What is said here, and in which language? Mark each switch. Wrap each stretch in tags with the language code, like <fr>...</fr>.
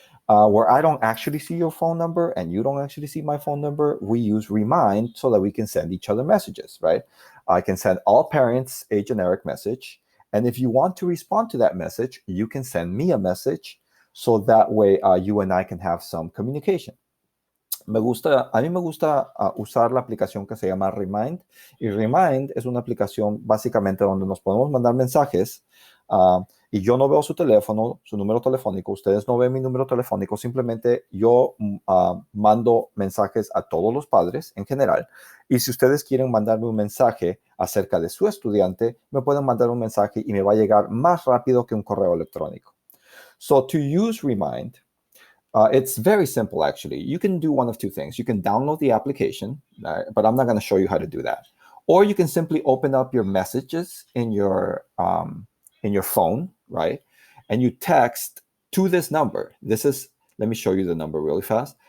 <en>Where I don't actually see your phone number and you don't actually see my phone number, we use Remind so that we can send each other messages, right? I can send all parents a generic message. And if you want to respond to that message, you can send me a message so that way you and I can have some communication.</en> <es>A mí me gusta usar la aplicación que se llama Remind. Y Remind es una aplicación básicamente donde nos podemos mandar mensajes y yo no veo su teléfono, su número telefónico, ustedes no ven mi número telefónico, simplemente yo mando mensajes a todos los padres en general. Y si ustedes quieren mandarme un mensaje acerca de su estudiante, me pueden mandar un mensaje y me va a llegar más rápido que un correo electrónico.</es> <en>So to use Remind, it's very simple, actually. You can do one of two things. You can download the application, but I'm not going to show you how to do that. Or you can simply open up your messages in your phone, right? And you text to this number. Let me show you the number really fast.</en>